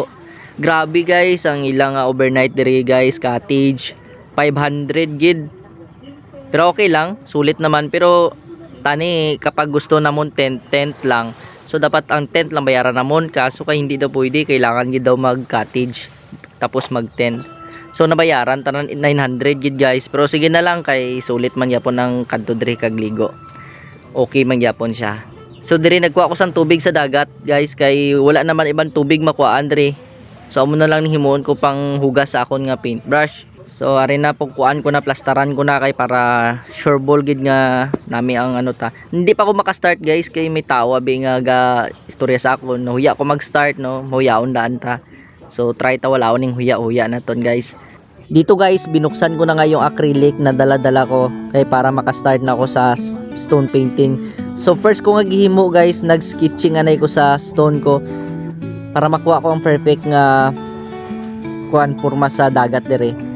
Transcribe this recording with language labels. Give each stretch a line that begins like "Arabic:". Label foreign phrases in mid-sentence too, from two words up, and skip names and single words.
Hiligaynon: Grabe guys, ang ilang overnight diri guys, cottage 500 gid. Pero okay lang, sulit naman, pero tani kapag gusto namon tent lang. So dapat ang tent lang bayaran namon, kaso kay hindi daw pwede, kailangan gid daw mag-cottage tapos mag-tent. So nabayaran tanan 900 gid guys, pero sige na lang kay sulit man yapon ng kadto diri kag ligo. Okay man yapon siya. So diri nagkuha ko sang tubig sa dagat guys, kay wala naman ibang tubig makuhaan diri. So amo na lang ni himuon ko pang hugas sa akon nga paintbrush. So ari na pong kuan ko na, plastaran ko na kay para
English: sure ball
Hiligaynon: gid nga nami ang ano ta.
Filipino: Hindi pa ako maka-start
Hiligaynon: guys kay may tao abi nga ga istorya sa akon. Huya ko mag-start no, huyaon daan ta. So try ta wala ning huya na ton guys.
Filipino: Dito guys, binuksan ko na nga yung acrylic na dala-dala ko kay para maka-start na ako sa
English: stone painting.
Hiligaynon: So first ko nga gihimo guys, nag-sketching anay ko sa stone ko para makuha ko ang perfect nga kuan porma sa dagat dire.